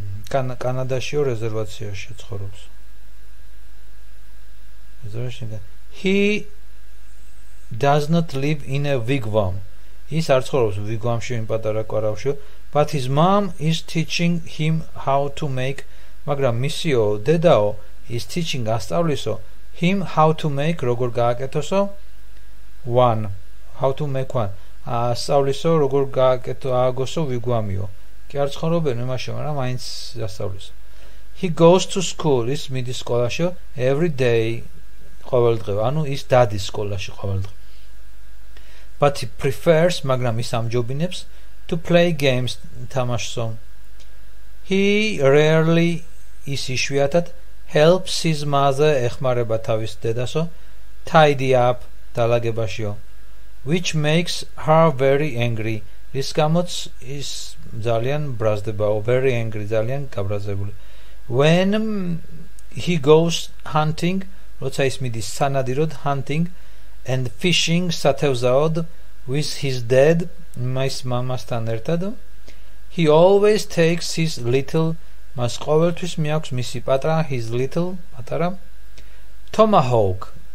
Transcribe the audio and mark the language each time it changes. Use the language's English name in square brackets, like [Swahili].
[Georgian] კანადაშიო რეზერვაციაში ცხოვრობს. [English] He does not live in a wigwam. [Georgian] Ის არ ცხოვრობს wigwamში, იმ პატარა კვარავში, [English] but his mom is teaching him how to make, [Georgian] მაგრამ მისიო დედაო is teaching ასწავლისო [English] him how to make, [Georgian] როგორ გააკეთოსო [English] one, how to make one, [Georgian] ასწავლისო როგორ გააკეთო ააგოსო wigwamიო. კი არ ცხოვრობენ იმაში, მაგრამ მაინც ასწავლისო. [English] He goes to school, [Georgian] ის მიდის სკოლაში [English] every day, [Georgian] ყოველდღე, ანუ ის დადის სკოლაში ყოველდღე. [English] But he prefers, [Georgian] მაგრამ ის ამჯობინებს, [English] to play games, თამაშსო. He rarely, [Georgian] ის იშვიათად, [English] helps his mother, [Georgian] ეხმარება თავის დედასო, [English] tidy up, დალაგებაშიო, which makes her very angry. [Georgian] რის გამოც ის ძალიან ბრაზდებაო, very angry, ძალიან გაბრაზებული. [English] When he goes hunting, [Georgian] როცა ის მიდის სანადიროდ [English] hunting and fishing, სათევზაოდ, with his dad, [Georgian] მის მამასთან ერთად, [English] he always takes his little, [Georgian] მას ყოველთვის მიაქვს მისი პატარა, [English] his little, პატარა, tomahawk,